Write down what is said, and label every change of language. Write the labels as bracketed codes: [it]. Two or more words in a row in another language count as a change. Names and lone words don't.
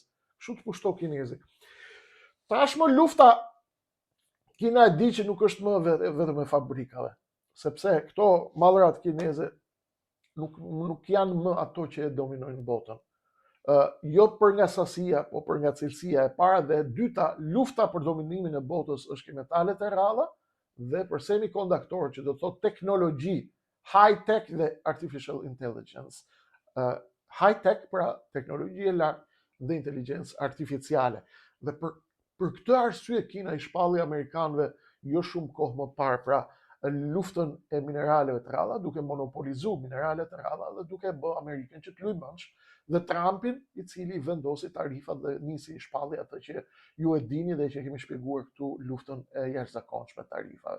[sq] Kështu të pushto kinezi. Tashmë lufta Kina e di që nuk është më vetëm e fabrikave, sepse këto mallrat kineze nuk janë më ato që e dominojnë botën. Jo për nga sasia, po për nga cilësia e para dhe e dyta, lufta për dominimin e botës është metalet e rradha dhe për semikonduktorët, që do të thotë teknologji, [en] high tech [sq] dhe [en] artificial intelligence. High tech [sq] pra teknologji e lartë dhe inteligjencë artificiale. Dhe për këtë arsye Kina i shpalli amerikanëve jo shumë kohë më parë pra luftën e mineraleve të rradha, duke monopolizuar mineralet e rradha dhe duke bë Amerikën që të luajë mënsh, dhe Trumpin, i cili vendosi tarifat dhe nisi shpalli atë që ju e dini dhe që kemi shpjeguar këtu, luftën e jashtëzakonshme tarifave.